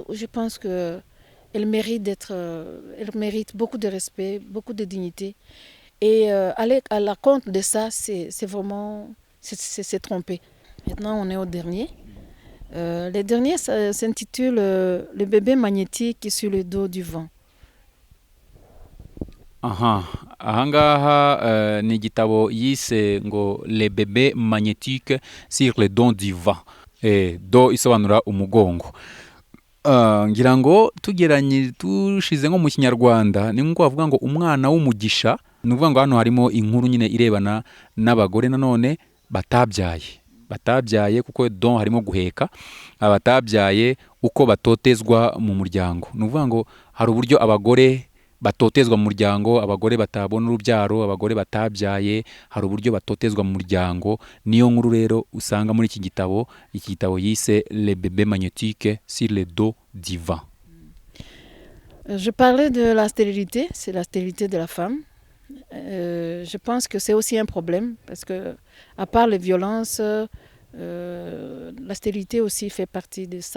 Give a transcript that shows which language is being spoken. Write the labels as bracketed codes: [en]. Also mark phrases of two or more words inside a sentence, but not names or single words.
[fr] Je pense qu'elle mérite elle mérite beaucoup de respect, beaucoup de dignité. Et aller à la compte de ça, c'est vraiment... c'est tromper. Maintenant, on est au dernier. Le dernier s'intitule Le bébé magnétique sur le dos du vent. [rw] ahangaha ni igitabo yise ngo Le bébé magnétique sur le dos du vent. Do isobanura umugongo. Ngira ngo tushize nko mu kinyarwanda ni nko bavuga ngo umwana w'umugisha, ni ukuvuga ngo hano harimo inkuru nyine irebana n'abagore nanone batabyaye kuko don harimo guheka, abatabyaye uko batotezwa mu muryango. Ni ukuvuga ngo hari uburyo abagore batotezwa mu muryango, abagore batabona urubyaro, abagore batabyaye, hari uburyo batotezwa mu muryango. Niyo nkuru rero usanga muri iki gitabo yise Le bébé magnétique sur le dos du vent. [fr] Je parlais de la stérilité, c'est la stérilité de la femme. Je pense que c'est aussi un problème parce que, à part les violences, la stérilité aussi fait partie de ça.